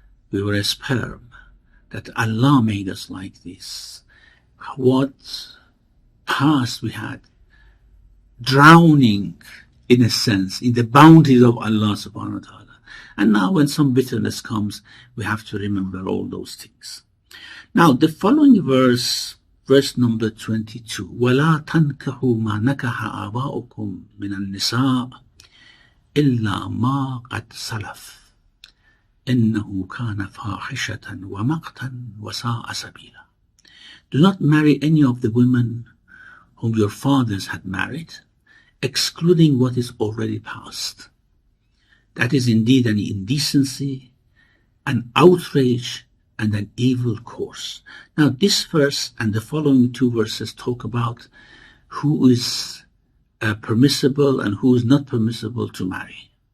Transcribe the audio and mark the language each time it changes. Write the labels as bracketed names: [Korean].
[English] We were a sperm, that Allah made us like this. What past we had, drowning in a sense in the bounties of Allah subhanahu wa ta'ala. And now when some bitterness comes, we have to remember all those things. Now the following verse number 22, [Arabic] وَلَا تَنْكَحُوا مَا نَكَحَ آبَاؤُكُمْ مِنَ النِّسَاءِ إِلَّا مَا قَدْ سَلَفَ إِنَّهُ كَانَ فَاحِشَةً وَمَقْتًا وَسَاءَ سَبِيلًا. [English] Do not marry any of the women whom your fathers had married, excluding what is already past. That is indeed an indecency, an outrage, and an evil course. Now this verse and the following two verses talk about who is permissible and who is not permissible to marry.